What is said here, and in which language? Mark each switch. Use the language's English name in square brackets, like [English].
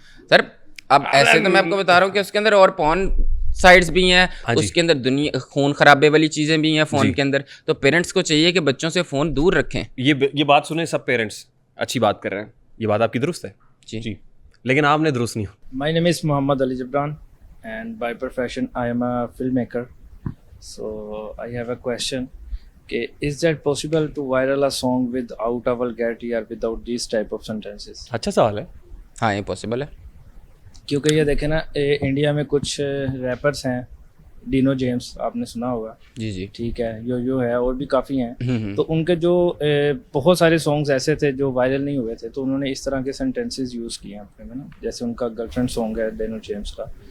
[Hindi] Sir अब ऐसे तो मैं आपको बता रहा हूँ कि उसके अंदर और पॉन साइड्स भी हैं, हाँ जी। उसके अंदर दुनिया खून खराबे वाली चीज़ें भी हैं फ़ोन के अंदर। तो पेरेंट्स को चाहिए कि बच्चों से फ़ोन दूर रखें। ये बात सुने सब पेरेंट्स, अच्छी बात कर रहे हैं, ये बात आपकी दुरुस्त है जी। लेकिन आपने दुरुस्त नहीं हो। [English] My name is Muhammad Ali Jabran, and by profession I am a filmmaker. So I have a question. Okay, is that possible to viral a song without a vulgarity or without these type of sentences? [Hindi] अच्छा सवाल है। हाँ ये possible है। क्योंकि ये देखें ना, इंडिया में कुछ रैपर्स हैं, डिनो जेम्स आपने सुना होगा, जी जी। ठीक है, यो है, और भी काफ़ी हैं। हम्म। तो उनके जो बहुत सारे सॉन्ग्स ऐसे थे जो वायरल नहीं हुए थे, तो उन्होंने इस तरह के सेंटेंसेस यूज़ किए हैं अपने में ना, जैसे उनका गर्लफ्रेंड सॉन्ग है डिनो जेम्स का।